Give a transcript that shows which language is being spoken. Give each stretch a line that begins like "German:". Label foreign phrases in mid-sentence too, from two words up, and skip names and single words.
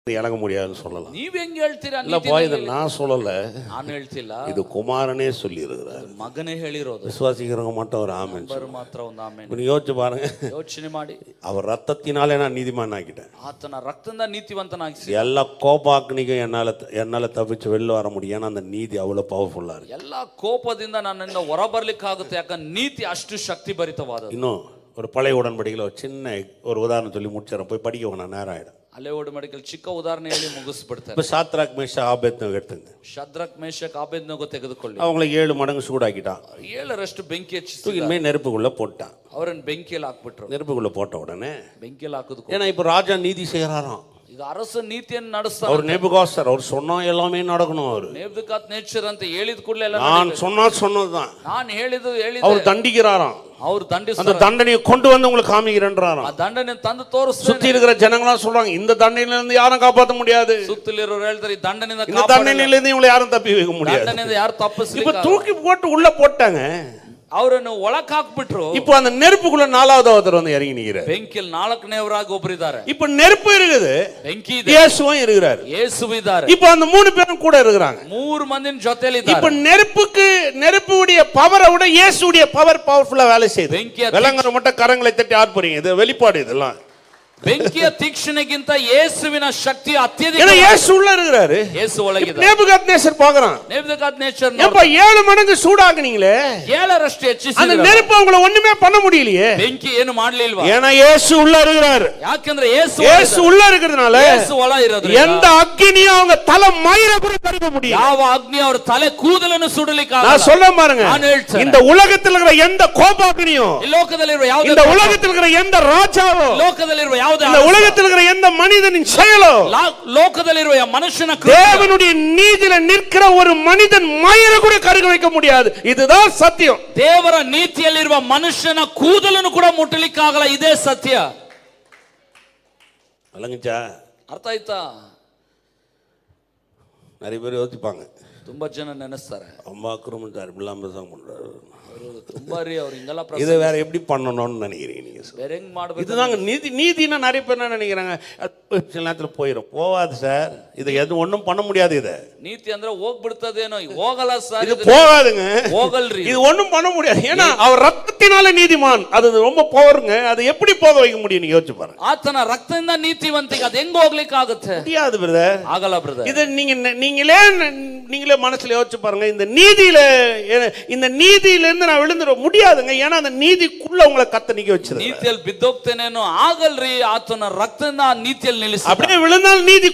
Tamil: இறங்க முடியாதுன்னு சொல்லலாம்.
Kannada: ನೀವ್ ಹೆಂಗ್ ಹೇಳ್ತೀರಾ?
Tamil: இல்லப்பா, இதை நான் சொல்லல,
Kannada: ನಾನು ಹೇಳ್ತಿಲ್ಲ,
Tamil: இது குமாரனே சொல்லி இருக்கிறார்.
Kannada: ಮಗನೇ ಹೇಳಿರೋದು.
Tamil: விசுவாசிக்கிறவங்க மட்டும் ஒரு ஆமென்
Kannada: ನಂಬರ್ ಮಾತ್ರ ಒಂದು ಆಮೆನ್.
Tamil: நீ யோசிச்சு பாருங்க,
Kannada: ಯೋಚನೆ ಮಾಡಿ.
Tamil: அவர் ரத்தத்தினாலே நான் நீதிமான் ஆக்கிட்டேன்.
Kannada: ಆತನ ರಕ್ತದಿಂದ ನೀತಿವಂತನಾಗಿಸಿ.
Tamil: எல்லா கோபாக்னிக்கும் என்னால தப்பிச்சு வெளில வர முடியும். ஏன்னா அந்த நீதி அவ்வளவு பவர்ஃபுல்லா இருக்கு.
Kannada: ಎಲ್ಲಾ ಕೋಪದಿಂದ ನನ್ನಿಂದ ಹೊರ ಬರ್ಲಿಕ್ಕಾಗುತ್ತೆ, ಯಾಕಂದ್ರೆ ನೀತಿ ಅಷ್ಟು ಶಕ್ತಿ ಭರಿತವಾದದ್ದು.
Tamil: இன்னும் ஒரு பழைய உடன்படிக்கையில் ஒரு சின்ன ஒரு உதாரணம் சொல்லி முடிச்சிடறேன், போய் படிக்க வேணாம், நேரம் ஆயிடும்.
Kannada: ಹಳೆ ಒಡಂಬಡಿಕೆಯಲ್ಲಿ ಚಿಕ್ಕ ಉದಾಹರಣೆ ಹೇಳಿ ಮುಗಿಸ್ಬಿಡ್ತಾರೆ.
Tamil: இப்போ சாத்ராக் மேஷாக் ஆபேத்நேகோ எடுத்துங்க.
Kannada: ಶದ್ರಕ್ ಮೇಷಕ್ ಆಬೇದ್ನೆಗೋ ತೆಗೆದುಕೊಳ್ಳಿ.
Tamil: அவங்களை 7 மடங்கு சூடாக்கிட்டான்.
Kannada: 7ರಷ್ಟು ಬೆಂಕಿ ಹಚ್ಚಿ
Tamil: தூக்கின்னு போய் நெருப்புக்குள்ள போட்டான்.
Kannada: ಅವರನ್ನು ಬೆಂಕಿಯಲ್ಲಿ ಹಾಕ್ಬಿಟ್ರು.
Tamil: நெருப்புக்குள்ள போட்ட உடனே
Kannada: ಬೆಂಕಿಯಲ್ಲಿ ಹಾಕಿದ್ಕು.
Tamil: ஏன்னா இப்போ ராஜா நீதி செய்யறாராம்.
Kannada: ಈಗ ಅರಸ ನೀತಿಯನ್ನು ನಡೆಸ್ತಾರೆ.
Tamil: அவர் நேபுகாத்நேச்சர், அவர் சொன்னா எல்லாமே நடக்கணும். அவர்
Kannada: நேபுகாத்நேச்சர் ಅಂತ ಹೇಳಿದ ಕೂಡಲೇ ಎಲ್ಲ
Tamil: நான் சொன்னதுதான்,
Kannada: ನಾನು ಹೇಳಿದ್ದು
Tamil: அவர் தண்டிக்கிறாராம்.
Kannada: ಅವರು ದಂಡಿಸ್ತಾರೆ.
Tamil: அந்த தண்டனையை கொண்டு வந்து உங்களுக்கு காமிக்கிறேன்றாராம்.
Kannada: ಆ ದಂಡನೆ ತಂದು ತೋರಿಸ್ತಾರೆ.
Tamil: சுத்தி இருக்கிற ஜனங்களாம் சொல்றாங்க, இந்த தண்டனையில இருந்து யாரும் காப்பாற்ற முடியாது.
Kannada: ಸುತ್ತಲಿರೋರು ಹೇಳ್ತಾರೆ, ಈ ದಂಡನೆಯಿಂದ
Tamil: இந்த தண்டனையில இருந்து இவங்களை யாரும் தப்பி வைக்க முடியாது.
Kannada: ದಂಡನೆಯಿಂದ ಯಾರು ತಪ್ಪಿಸಲಿಕ್ಕೆ.
Tamil: இப்ப தூக்கி போட்டு உள்ள போட்டாங்க.
Kannada: ಅವರನ್ನು ಒಳಕ್ ಹಾಕ್ಬಿಟ್ರು.
Tamil: இப்போ அந்த நெருப்புக்குள்ள 4வது ஒருத்தர் வந்து இறங்கி நிக்கிறார்.
Kannada: ಬೆಂಕಿಯಲ್ಲಿ 4ನೇವರಾಗಿ ಒಬ್ಬರಿದ್ದಾರೆ.
Tamil: இப்போ நெருப்பு இருக்குது,
Kannada: ಬೆಂಕಿ ಇದೆ,
Tamil: இயேசுவும் இருக்கிறார்.
Kannada: ಯೇಸು ಇದ್ದಾರೆ.
Tamil: இப்போ அந்த 3 பேரும் கூட இருக்கிறாங்க.
Kannada: 3 ಮಂದಿನ ಜೊತೆಯಲ್ಲಿ ಇದ್ದಾರೆ.
Tamil: இப்போ நெருப்புடைய பவரை விட இயேசுடைய பவர் பவர்ஃபுல்லா வேலை செய்யுது. விலங்குற மட்டும் கரங்களை தட்டி ஆர்ப்பரிங்க, இது வெளிப்பாடு. இதெல்லாம்
Kannada: ಬೆಂಕಿಯ ತೀಕ್ಷ್ಣೆಗಿಂತ ಯೇಸುವಿನ ಶಕ್ತಿ ಅತ್ಯಧಿಕ.
Tamil: ஏன்னா இயேசு உள்ள இருக்கிறாரு,
Kannada: ಯೇಸು ಒಳಗಿದ್ದಾರೆ.
Tamil: நேபுகாத்நேச்சர் பார்க்கறான், நேபுகாத்நேச்சர் எப்ப 7 மடங்கு சூடாக்குனீங்களே,
Kannada: 7ರಷ್ಟು ಹೆಚ್ಚಿಸಿದ್ರು.
Tamil: அந்த நெருப்பு அவங்கள ஒண்ணுமே பண்ண முடியலையே.
Kannada: ಬೆಂಕಿ ಏನು ಮಾಡಲಿಲ್ವಾ?
Tamil: ஏன்னா இயேசு உள்ள இருக்கிறாரு.
Kannada: ಯಾಕಂದ್ರೆ
Tamil: இயேசு உள்ள இருக்கிறதுனால
Kannada: ಯೇಸು ಒಳ ಇರೋದ್ರಿಂದ
Tamil: எந்த அக்கினியும் அவங்க தலை மயிரை கூட கருக்க முடியும்.
Kannada: ಯಾವ ಅಗ್ನಿ ಅವರ ತಲೆ ಕೂದಲನ್ನು ಸುಡಲಿಕ್ಕೆ ಆಗಲ್ಲ.
Tamil: நான் சொல்ல பாருங்க,
Kannada: ನಾನು ಹೇಳ್ತೇನೆ,
Tamil: இந்த உலகத்தில் இருக்கிற எந்த கோபாக்னியும்,
Kannada: ಈ ಲೋಕದಲ್ಲಿರುವ ಯಾವುದೇ,
Tamil: இந்த உலகத்தில் இருக்கிற எந்த ராஜாவோ,
Kannada: ಲೋಕದಲ್ಲಿರುವ ಯಾವುದೇ,
Tamil: இந்த உலகத்தில் இருக்கிற எந்த மனிதனின் செயலோ,
Kannada: ಲೋಕದಲ್ಲಿರುವ ಮನುಷ್ಯನ
Tamil: தேவனுடைய நீதியில நிற்கிற ஒரு மனிதன் மயிரை கூட கருக வைக்க முடியாது. இதுதான் சத்தியம்.
Kannada: ದೇವರ ನೀತಿಯಲ್ಲಿರುವ ಮನುಷ್ಯನ ಕೂದಲನ್ನು ಕೂಡ ಮುಟ್ಟಲಿಕ್ಕಾಗಲ್ಲ. ಇದೇ ಸತ್ಯ.
Tamil: விளங்குச்சா?
Kannada: ಅರ್ಥ ಆಯ್ತಾ?
Tamil: நிறைய பேர் யோசிப்பாங்க,
Kannada: ತುಂಬಾ ಜನ ನೆನೆಸ್ತಾರೆ,
Tamil: அம்மா குருமன் இப்படிலாம் பிரசங்கம் பண்றாரு,
Kannada: ತುಂಬಾ ರೀ ಅವ್ರು ಹಿಂಗೆಲ್ಲ
Tamil: இதை வேற எப்படி பண்ணணும்னு நினைக்கிறீங்க நீங்க?
Kannada: ಬೇರೆ ಹೆಂಗ್ ಮಾಡ್ಬೇಕು?
Tamil: இதுதாங்க நீதினா நிறைய பேர் என்ன நினைக்கிறாங்க, சில நேரத்தில் போவாது சார், இது எதுவும் ஒன்றும் பண்ண முடியாது. இதை
Kannada: ನೀತಿ ಅಂದ್ರೆ ಹೋಗ್ಬಿಡ್ತದೇನೋ, ಹೋಗಲ್ಲ ಸರ್,
Tamil: இது போகாதுங்க,
Kannada: ಹೋಗಲ್ರಿ,
Tamil: இது ஒன்றும் பண்ண முடியாது. ஏன்னா அவர் ரத்தத்தினால நீதிமான், அது ரொம்ப பவருங்க. அது எப்படி போக வைக்க முடியும்? நீங்க யோசிச்சு பாருங்க.
Kannada: ಆತನ ರಕ್ತದಿಂದ ನೀತಿವಂತಿಗೆ ಅದು ಹೆಂಗ್ ಹೋಗ್ಲಿಕ್ಕೆ ಆಗುತ್ತೆ?
Tamil: முடியாது பிரதர்,
Kannada: ಆಗಲ್ಲ ಬ್ರದರ್.
Tamil: இது நீங்களே மனசுல யோசிச்சு பாருங்க. இந்த நீதியில இருந்து நான் விழுந்துட முடியாதுங்க. ஏன்னா அந்த நீதிக்குள்ள உங்களை கத்த நிக்க வச்சிரு.
Kannada: ನೀತಿಯಲ್ಲಿ ಬಿದ್ದೋಗ್ತೇನೇನೋ, ಆಗಲ್ರಿ. ಆತನ ರಕ್ತದಿಂದ ನೀತಿಯಲ್ಲಿ ನಿಲ್ಲಿಸಿ
Tamil: அப்படியே விழுந்தால் நீதி